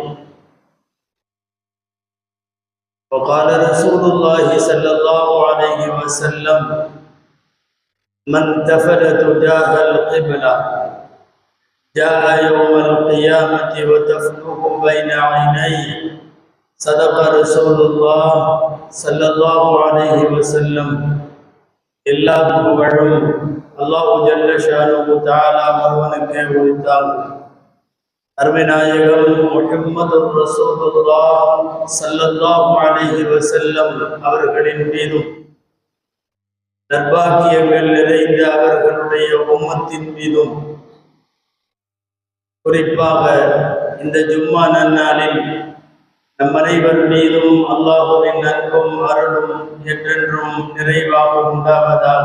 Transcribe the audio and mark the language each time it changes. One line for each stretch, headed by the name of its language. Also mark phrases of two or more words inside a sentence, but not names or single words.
Arabic: وقال رسول الله صلى الله عليه وسلم: من تفل تجاه القبلة جاء يوم القيامة وتفله بين عينيه. صدق رسول الله صلى الله عليه وسلم.
Tamil: எல்லா புகழும் அல்லாஹ்
Arabic: جل شأنه تعالى
Tamil: ஒருவனுக்கே உரித்தாம். அருமைநாயகம் முஹம்மது
Arabic: رسول الله صلى الله عليه وسلم
Tamil: அவர்களின் மீதும் நற்பாக்கியங்கள் நிறைந்த அவர்களுடைய உம்மத்தின் மீதும் குறிப்பாக இந்த ஜும்மா நன்னாளில் நம் அனைவர் மீதும் அல்லாஹுவின் அன்பும் அருளும் என்றென்றும் நிறைவாக உண்டாவதாக.